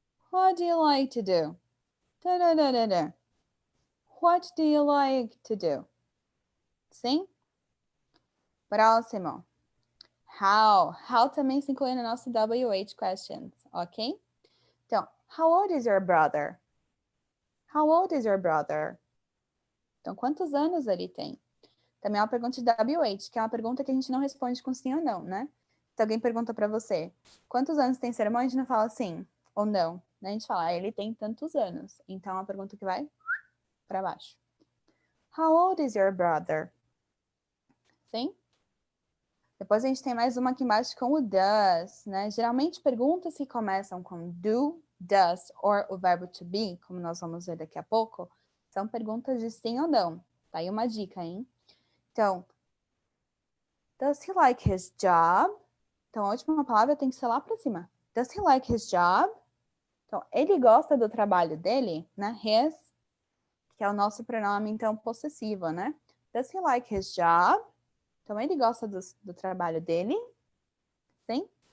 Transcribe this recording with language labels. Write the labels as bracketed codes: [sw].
[en] What do you like to do? Da, da, da, da, da. What do you like to do? Sim? Próximo. How. [pt] How também se inclui no nosso WH questions, ok? [en] Então, how old is your brother? How old is your brother? [pt] Então, quantos anos ele tem? Também é uma pergunta de WH, que é uma pergunta que a gente não responde com sim ou não, né? Se alguém pergunta para você, quantos anos tem seu irmão? A gente não fala sim ou não. Né? A gente fala, ele tem tantos anos. Então, é uma pergunta que vai para baixo. [en] How old is your brother? [pt] Sim? Depois a gente tem mais uma aqui embaixo com o does, né? Geralmente perguntas que começam com do, does, or o verbo to be, como nós vamos ver daqui a pouco, são perguntas de sim ou não. Tá aí uma dica, hein? [en] Então, does he like his job? [pt] Então, a última palavra tem que ser lá para cima. [en] Does he like his job? [pt] Então, ele gosta do trabalho dele, né? His, que é o nosso pronome, então, possessivo, né? [en] Does he like his job? [pt] Então, ele gosta do trabalho dele. Sim?